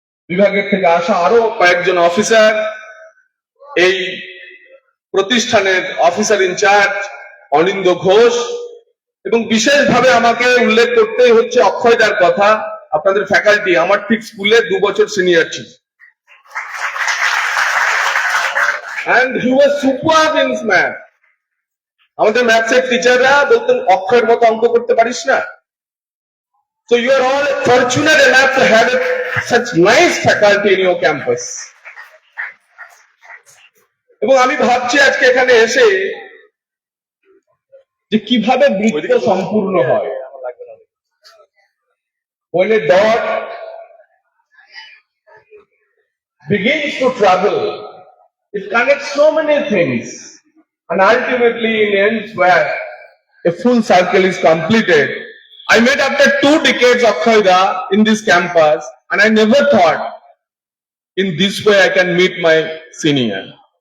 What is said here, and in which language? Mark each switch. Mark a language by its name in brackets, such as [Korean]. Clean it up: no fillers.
[Bangla] বিভাগের থেকে আসা আরো কয়েকজন অফিসার, এই প্রতিষ্ঠানের অফিসার ইনচার্জ অনিন্দ ঘোষ, এবং বিশেষভাবে আমাকে উল্লেখ করতেই হচ্ছে অক্ষয়দার কথা, আপনাদের ফ্যাকাল্টি, আমার ঠিক স্কুলে 2 বছর সিনিয়র ছিল। [English] And he was superb in math. [Bangla] আমাদের ম্যাথসের টিচাররা বলতেন অক্ষয়ের মতো অঙ্ক করতে পারিস না। [English] So you are all fortunate enough to have such nice faculty in your campus. [Bangla] এবং আমি ভাবছি আজকে এখানে এসে যে কিভাবে বৃত্ত সম্পূর্ণ হয়। [English] When a dot begins to travel, it connects so many things, and ultimately it ends where a full circle is completed. I met after 2 decades of Khaida in this campus, and I never thought in this way I can meet my senior.